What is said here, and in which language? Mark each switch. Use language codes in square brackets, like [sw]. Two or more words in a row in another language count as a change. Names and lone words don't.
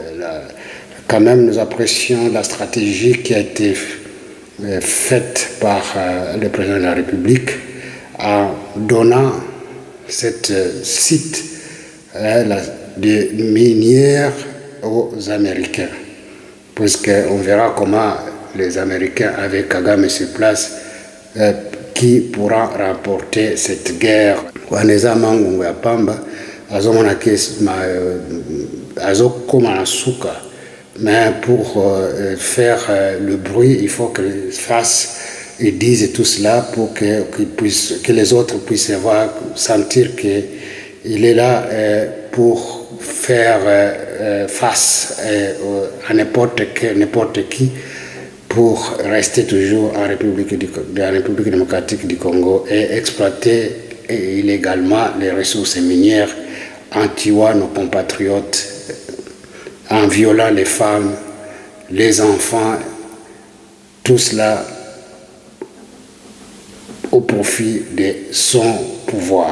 [fr] Quand même, nous apprécions la stratégie qui a été faite par le président de la République en donnant cet site de minière aux Américains, puisqu'on verra comment les Américains avec Kagame sur place qui pourra remporter cette guerre. [ln] Waneza mangungu ya pamba azomona azokoma na suka. [fr] Mais pour faire le bruit, il faut qu'ils fassent et disent tout cela pour que les autres puissent sentir qu'il est là pour faire face à n'importe qui pour rester toujours en République démocratique du Congo et exploiter illégalement les ressources minières en tuant nos compatriotes, en violant les femmes, les enfants, tout cela au profit de son pouvoir.